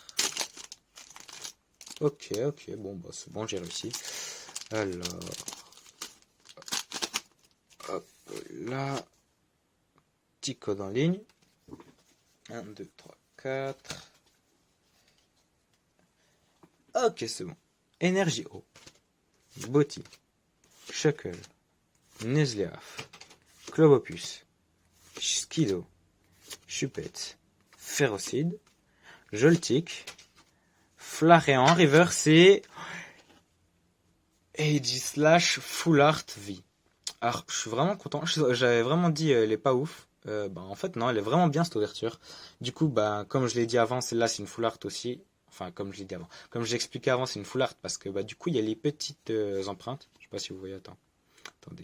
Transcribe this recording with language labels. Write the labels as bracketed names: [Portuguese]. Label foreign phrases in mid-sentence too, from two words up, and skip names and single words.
[French] Ok, bon, c'est bon, j'ai réussi. Alors. Hop là. Petit code en ligne. 1, 2, 3, 4. Ok, c'est bon. Énergie eau. Botti. Shuckle. Nuzleaf. Clobopus. Skido. Chupette. Ferrocide. Joltik. Flareon Reverse et Aegislash Full Art V. Alors, je suis vraiment content. J'avais vraiment dit, elle est pas ouf. En fait, non, elle est vraiment bien cette ouverture. Du coup, comme je l'ai dit avant, celle-là, c'est une Full Art aussi. Enfin, comme je l'ai dit avant. Comme j'ai expliqué avant, c'est une Full Art parce que, du coup, il y a les petites empreintes. Je sais pas si vous voyez, attendez.